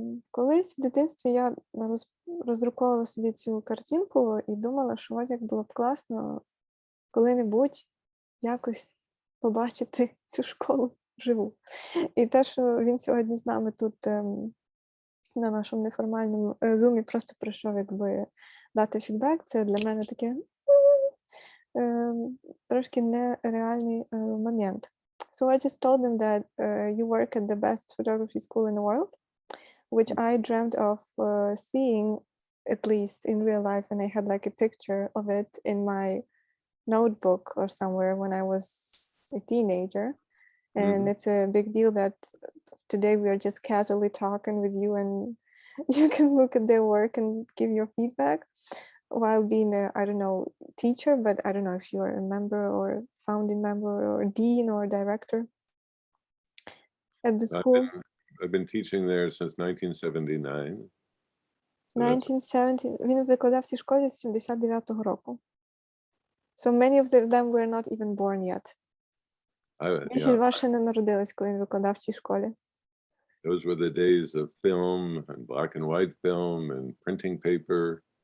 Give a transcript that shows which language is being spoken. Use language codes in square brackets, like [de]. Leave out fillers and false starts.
[uk] Колись в дитинстві я роздруковувала собі цю картинку і думала, що от як було б класно коли-небудь якось побачити цю школу вживу. І те, що він сьогодні з нами тут на нашому неформальному зумі просто прийшов якби дати фідбек, це для мене таке трошки нереальний момент. [en] So I just told them that you work at the best photography school in the world, which I dreamt of seeing at least in real life, and I had like a picture of it in my notebook or somewhere when I was a teenager. And it's a big deal that today we are just casually talking with you and you can look at their work and give your feedback while being a, I don't know, teacher, but I don't know if you're a member or founding member or dean or director at the school. I've been teaching there since 1979. 1970. [uk] Він викладав в цій школі з 79-го року. [en] So many of them were not even born yet. [uk] Більшість з вас ще не народились, коли він викладав в цій школі. [en] Those were the days of film and black and white film and printing paper.